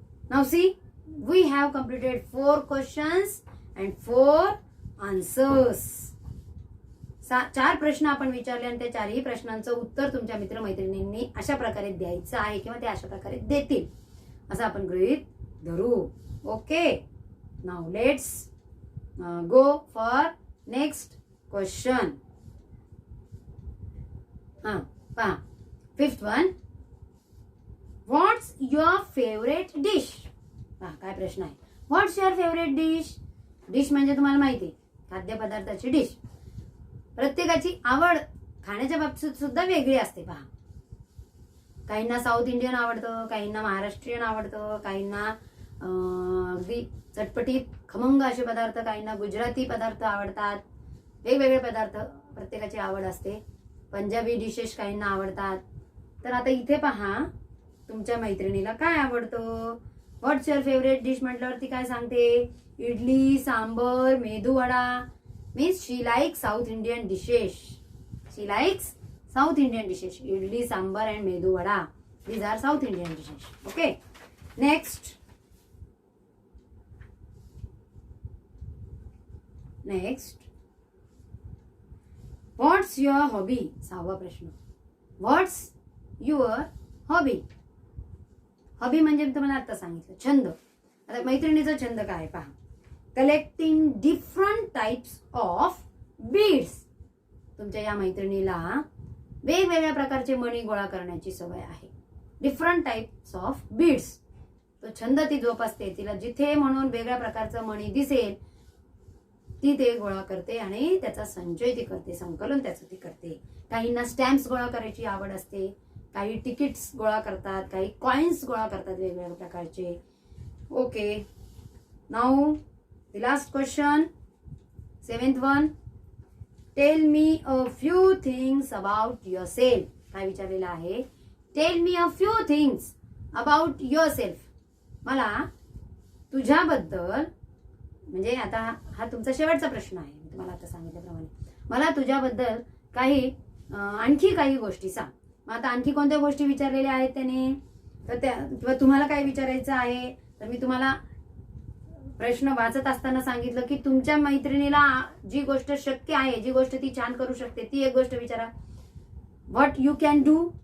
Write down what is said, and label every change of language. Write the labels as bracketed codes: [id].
[en] Now see we have completed 4 questions and 4 answers. [mr] 4 प्रश्न आपण विचारले आणि त्या 4ही प्रश्नांचं उत्तर तुमच्या मित्रमैत्रिणींनी अशा प्रकारे द्यायचं आहे किंवा ते अशा प्रकारे देतील असं आपण गृहीत धरू. [en] Okay. Now let's go for next question. पहा 5th one. What's your favourite dish? [mr] काय प्रश्न आहे? [en] What's your favourite dish? [mr] डिश म्हणजे तुम्हाला माहिती खाद्यपदार्थाची डिश. प्रत्येकाची आवड खाण्याच्या बाबतीत सुद्धा वेगळी असते. पहा, काहींना साऊथ इंडियन आवडतं, काहींना महाराष्ट्रीयन आवडतं, काहींना अगदी चटपटीत खमंग असे पदार्थ, काहींना गुजराती पदार्थ आवडतात. वेगवेगळे पदार्थ प्रत्येकाची आवड असते. पंजाबी डिशेस काहींना आवडतात. तर आता इथे पहा तुमच्या मैत्रिणीला काय आवडतं? [en] what's your favourite dish [mr] म्हटल्यावरती काय सांगते? Idli, sambar, medu vada. [en] Means she likes South Indian dishes. She likes South Indian dishes. Idli, sambar and medu vada. These are South Indian dishes. Okay. Next. What's your hobby? [mr] 6वा प्रश्न. [en] What's your hobby? [mr] हॉबी म्हणजे मी तुम्हाला आता सांगितलं छंद. आता मैत्रिणीचा छंद काय पहा. [en] Collecting different types of beads. [mr] तुमच्या या मैत्रिणीला वेगवेगळ्या प्रकारचे मणी गोळा करण्याची सवय आहे. [en] different types of beads [mr] तो छंद ती जोपासते. तिला जिथे म्हणून वेगळ्या प्रकारचं मणी दिसेल ती ते गोळा करते आणि त्याचा संचय ती करते, संकलन त्याचं ती करते. काहींना स्टॅम्प्स गोळा करायची आवड असते, काही तिकीट्स गोळा करतात, काही कॉइन्स गोळा करतात वेगवेगळ्या प्रकारचे. [en] Okay. Now the last question, 7th one. Tell me a few things about yourself. [mr] काय विचारलेलं आहे? [en] Tell me a few things about yourself. [mr] मला तुझ्याबद्दल, म्हणजे आता हा तुमचा शेवटचा प्रश्न आहे, मी तुम्हाला आता सांगितल्याप्रमाणे. मला तुझ्याबद्दल आणखी काही गोष्टी सांग. मग आता आणखी कोणत्या गोष्टी विचारलेल्या आहेत त्याने, तर त्या किंवा तुम्हाला काय विचारायचं आहे, तर मी तुम्हाला प्रश्न वाचत असताना सांगितलं की तुमच्या मैत्रिणीला जी गोष्ट शक्य आहे, जी गोष्ट ती छान करू शकते, ती एक गोष्ट विचारा. [en] What you can do.